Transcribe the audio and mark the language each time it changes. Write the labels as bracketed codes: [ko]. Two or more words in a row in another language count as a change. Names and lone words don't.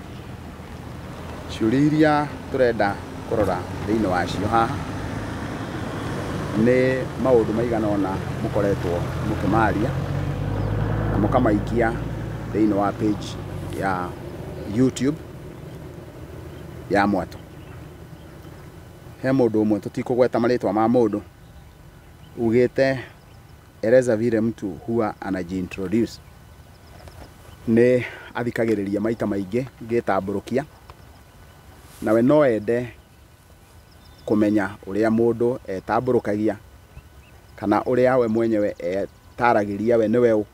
[ki] Ciũria iria tũrenda kũrora thĩinĩ wacio haha nĩ maũndũ maigana ũna mũkoretwo mũkĩmaria na mũkamaikia thĩinĩ wa page ya YouTube ya Mwatũ. He mũndũ ũmwe tũtikũgweta marĩtwa ma mũndũ ugĩte [sw] eleza vile mtu huwa anajiintroduce. [ki] Nĩ athikagĩrĩria maita maingĩ ngĩtambũrũkia, nawe no ende kũmenya ũrĩa mũndũ etambũrũkagia kana ũrĩa we mwenyewe etaragĩria we nĩwe ũ.